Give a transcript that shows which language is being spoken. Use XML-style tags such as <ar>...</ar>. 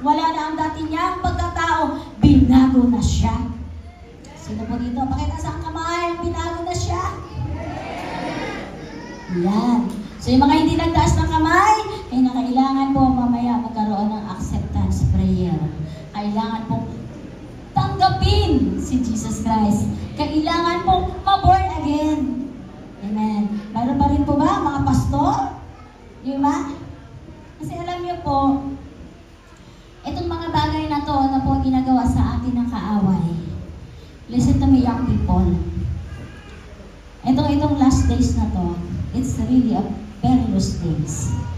<tl>Wala na ang dati niyang pagkatao, binago na siya. Sino po dito? Pakita sa kamay, binago na siya. Yan. So yung mga hindi nagtaas ng kamay, ay nakailangan po mamaya magkaroon ng acceptance prayer. Kailangan pong tanggapin si Jesus Christ. Kailangan pong ma-born again. Amen. Mayroon pa rin po ba mga pastor? Di ba? Kasi alam niyo po, itong mga bagay na to na po ginagawa sa atin ng kaaway.</tl> <en>Listen to me, young people.</en> <tl>Itong last days na to,</tl> <en>it's really a perilous days.</en>